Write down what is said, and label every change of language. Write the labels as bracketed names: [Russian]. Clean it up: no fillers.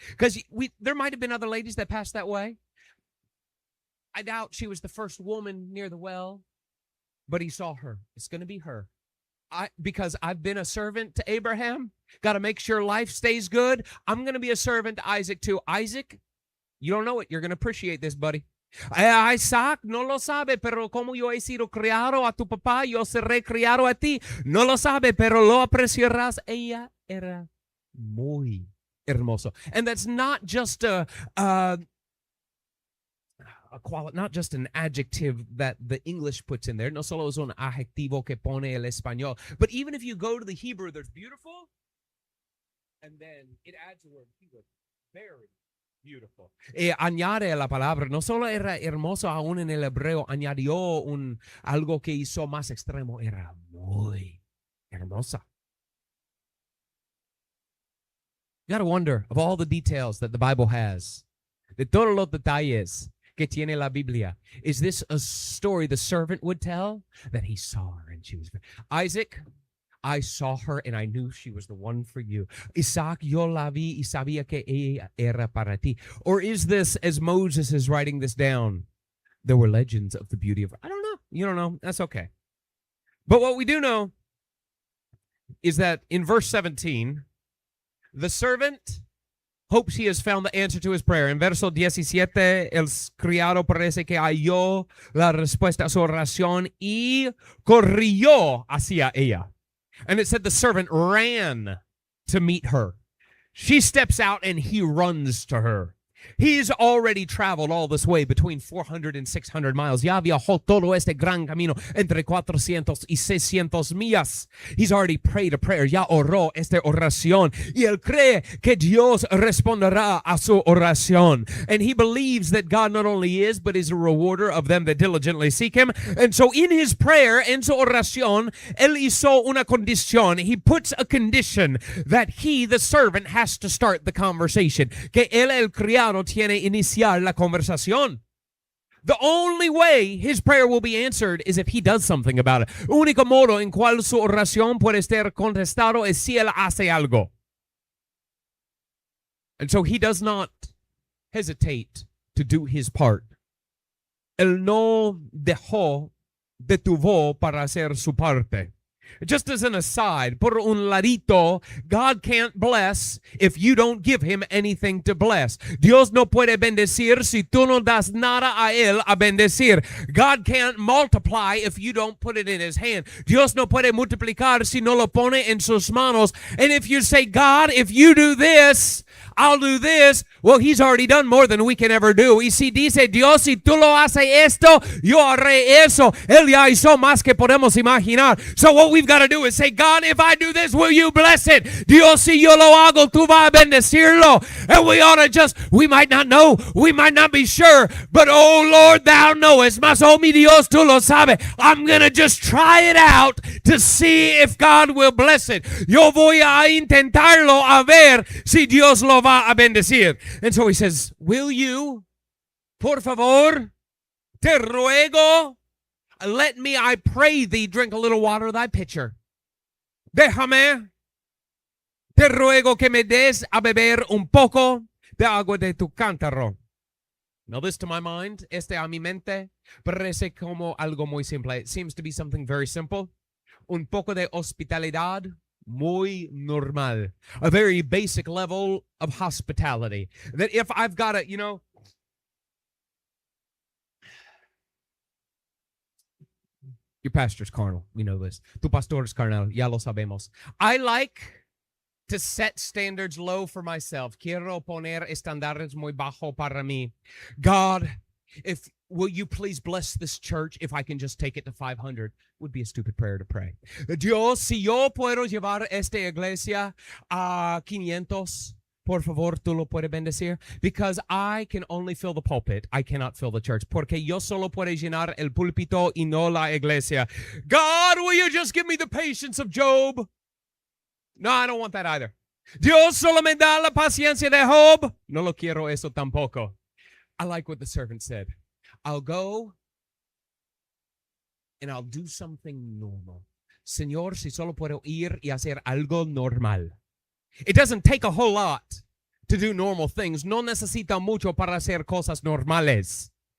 [English] Because there might have been other ladies that passed that way. I doubt she was the first woman near the well. But he saw her. It's going to be her. Because I've been a servant to Abraham, got to make sure life stays good. I'm going to be a servant to Isaac too. Isaac, you don't know it. You're going to appreciate this, buddy. [Spanish] Isaac no lo sabe, pero como yo he sido criado a tu papá, yo seré criado a ti. No lo sabe, pero lo apreciarás. Ella era muy hermoso. [English] And that's not just not just an adjective that the English puts in there. [Spanish] No solo es un adjetivo que pone el español. [English] But even if you go to the Hebrew, there's beautiful, and then it adds the word. He was very beautiful. [Spanish] Añade la palabra. No solo era hermoso, aún en el hebreo, añadió algo que hizo más extremo. Era muy hermosa. [English] You got to wonder, of all the details that the Bible has, [Spanish] de todos los detalles que tiene la Biblia, [English] is this a story the servant would tell? That he saw her and she was Isaac, I saw her and I knew she was the one for you. [Spanish] Isaac, yo la vi y sabía que ella era para ti. [English] Or is this, as Moses is writing this down, there were legends of the beauty of her? I don't know. You don't know. That's okay. But what we do know is that in verse 17, the servant hopes he has found the answer to his prayer. [Spanish] En verso 17, el criado parece que halló la respuesta a su oración y corrió hacia ella. [English] And it said the servant ran to meet her. She steps out and he runs to her. He's already traveled all this way between 400 and 600 miles. [Spanish] Ya viajó todo este gran camino entre 400 y 600 millas. [English] He's already prayed a prayer. [Spanish] Ya oró esta oración. Y él cree que Dios responderá a su oración. [English] And he believes that God not only is, but is a rewarder of them that diligently seek him. And so in his prayer, [Spanish] en su oración, él hizo una condición. [English] He puts a condition that he, the servant, has to start the conversation. [Spanish] Que él, el criado, tiene iniciar la conversación. [English] The only way his prayer will be answered is if he does something about it. [Spanish] Único modo en cual su oración puede ser contestado es si él hace algo. [English] And so he does not hesitate to do his part. [Spanish] Él no detuvo para hacer su parte. [English] Just as an aside, [Spanish] por un ladito, [English] God can't bless if you don't give him anything to bless. [Spanish] Dios no puede bendecir si tú no das nada a él a bendecir. [English] God can't multiply if you don't put it in his hand. [Spanish] Dios no puede multiplicar si no lo pone en sus manos. [English] And if you say, God, if you do this, I'll do this. Well, he's already done more than we can ever do. [Spanish] Y si dice Dios, si tú lo haces esto, yo haré eso. Él ya hizo más que podemos imaginar. [English] So what we've got to do is say, God, if I do this, will you bless it? [Spanish] Dios, si yo lo hago, tú vas a bendecirlo. [English] And we ought to we might not know, we might not be sure, but oh Lord, thou knowest. [Spanish] Mas, oh mi Dios, tú lo sabes. [English] I'm going to just try it out to see if God will bless it. [Spanish] Yo voy a intentarlo a ver si Dios lo va a bendecir. [English] And so he says, will you, [Spanish] por favor, te ruego, [English] let me, I pray thee, drink a little water of thy pitcher. [Spanish] Déjame, te ruego que me des a beber un poco de agua de tu cántaro. [English] Now this to my mind, [Spanish] a mi mente, parece como algo muy simple. [English] It seems to be something very simple. [Spanish] Un poco de hospitalidad. Muy normal. [English] A very basic level of hospitality. That if I've got to, your pastor's carnal. We know this. [Spanish] Tu pastor es carnal. Ya lo sabemos. [English] I like to set standards low for myself. [Spanish] Quiero poner estándares muy bajo para mí. [English] God, will you please bless this church if I can just take it to 500? Would be a stupid prayer to pray. [Spanish] Dios, si yo puedo llevar esta iglesia a 500, por favor, tú lo puedes bendecir. [English] Because I can only fill the pulpit. I cannot fill the church. [Spanish] Porque yo solo puedo llenar el púlpito y no la iglesia. [English] God, will you just give me the patience of Job? No, I don't want that either. [Spanish] Dios solo me da la paciencia de Job. No lo quiero eso tampoco. [English] I like what the servant said. I'll go and I'll do something normal. [Spanish] Señor, si solo puedo ir y hacer algo normal. [English] It doesn't take a whole lot to do normal things. [Spanish] No necesita mucho para hacer cosas normales.